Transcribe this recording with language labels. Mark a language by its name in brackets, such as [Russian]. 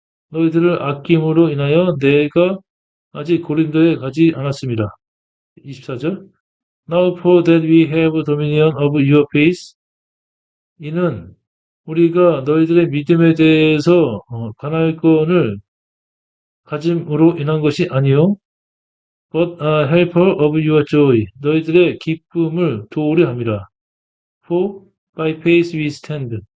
[Korean] 너희들을 아낌으로 인하여 내가 아직 고린도에 가지 않았습니다. 24절. [English] Now for that we have dominion of your faith. [Korean] 이는 우리가 너희들의 믿음에 대해서 관할권을 가짐으로 인한 것이 아니요 [English] but a helper of your joy. [Korean] 너희들의 기쁨을 도우려 함이라. [English] For by faith we stand.